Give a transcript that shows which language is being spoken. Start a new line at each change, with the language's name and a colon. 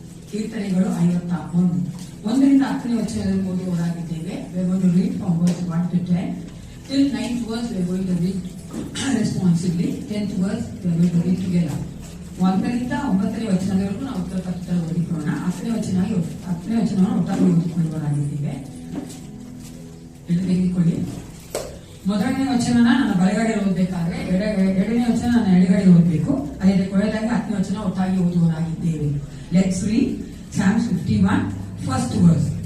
Kannada: ಕೀರ್ತನೆಗಳು 51 1ರಿಂದ 10ನೇ ವಚನದಲ್ಲಿ ಓದುವವರಾಗಿದ್ದೇವೆ.
English: We are going to read from verse 1 to 10. Till 9th verse we are going to read responsibly. 10th verse we are going to read together.
Kannada: 1ರಿಂದ 9ನೇ ವಚನದವರೆಗೂ ನಾವು ಉತ್ತರ ಪತ್ರ ಓದಿಕೊಳ್ಳೋಣ. 10ನೇ ವಚನವನ್ನು ಒಟ್ಟಾಗಿ ಓದಿಕೊಳ್ಳುವವರಾಗಿದ್ದೇವೆ. ಎಂದು ತೆಗೆದುಕೊಳ್ಳಿ. ಮೊದಲನೇ ವಚನನ ನನ್ನ ಬಲಗಡೆ ಓದಬೇಕಾದ್ರೆ ಎರಡನೇ ವಚನ ನನ್ನ ಎಡಗಡೆ ಓದಬೇಕು. ಅದೇ ಕೊನೆಯದಾಗಿ 10ನೇ ವಚನ ಒಟ್ಟಾಗಿ ಓದುವವರಾಗಿದ್ದೇವೆ.
English: Let's read Psalms 51 first verse.